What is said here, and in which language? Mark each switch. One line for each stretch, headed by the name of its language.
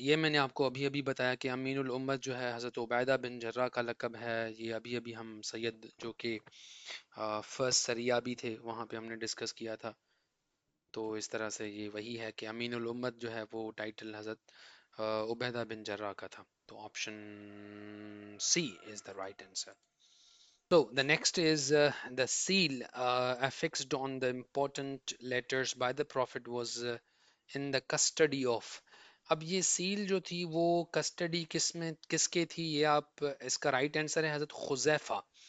Urdu: یہ میں نے آپ کو ابھی ابھی بتایا کہ امین الامت جو ہے حضرت عبیدہ بن جراح کا لقب ہے. یہ ابھی ابھی ہم سید جو کہ فرسٹ سریہ بھی تھے وہاں پہ ہم نے ڈسکس کیا تھا. تو اس طرح سے یہ وہی ہے کہ امین الامت جو ہے وہ ٹائٹل حضرت عبیدہ بن جراح کا تھا.
English: تو option C is the right answer. So the next is the seal affixed on the important letters by the Prophet was in the custody of.
Urdu: اب یہ سیل جو تھی وہ کسٹڈی کس کے تھی؟ یہ آپ اس کا رائٹ آنسر ہے حضرت خزیفہ.